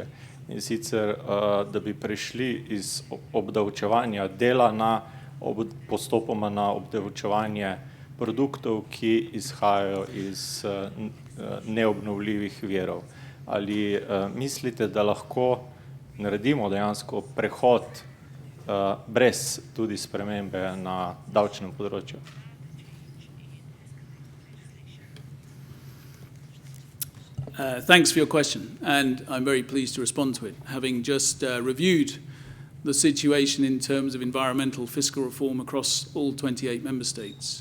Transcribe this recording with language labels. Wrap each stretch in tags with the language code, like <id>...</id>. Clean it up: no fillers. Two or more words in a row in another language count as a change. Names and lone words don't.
<sl>In sicer, da bi prešli iz obdavčevanja dela na postopoma na obdavčevanje produktov, ki izhajajo iz neobnovljivih virov. Ali mislite, da lahko naredimo dejansko prehod brez tudi spremembe na davčnem področju?</sl> <en>Thanks for your question, and I'm very pleased to respond to it, having just reviewed the situation in terms of environmental fiscal reform across all 28 member states.</en>